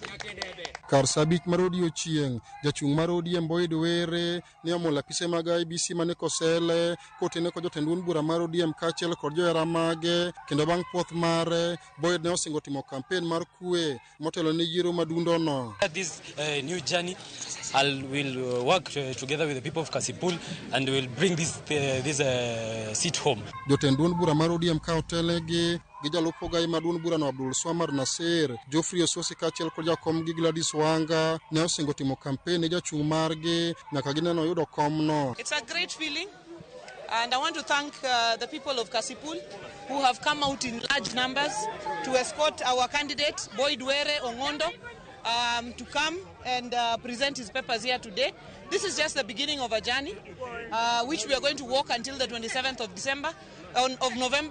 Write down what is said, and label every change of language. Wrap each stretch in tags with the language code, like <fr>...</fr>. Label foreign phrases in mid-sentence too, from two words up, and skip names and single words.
<luo>Kar sabich mar odiechieng' jachung' mar ODM Boyd Were ne omulo apise mag IEBC mane Kosele kotene kod jotend duond bura mar ODM kaachiel kod johera mage kendo bang' puoth mare Boyd ne osingo timo kampen mar kwe motelo ne yiero madundo no.</luo> <en>This new journey will work together with the people of Kasipul and will bring this seat home.</en> <luo>Jotend duond bura mar ODM ka otelegi gi jalupo gai maduond bura no Abdul Swamar Nasir, Geoffrey Ososi kaachiel kod jakom gi Gladys Wanga ne osingo timo kampen ne jachung' margi nyaka gineno yudo komno.</luo> <en>It's a great feeling and I want to thank the people of Kasipul who have come out in large numbers to escort our candidate Boyd Were Ong'ondo to come and present his papers here today. This is just the beginning of a journey which we are going to walk until the 27th of November.</en>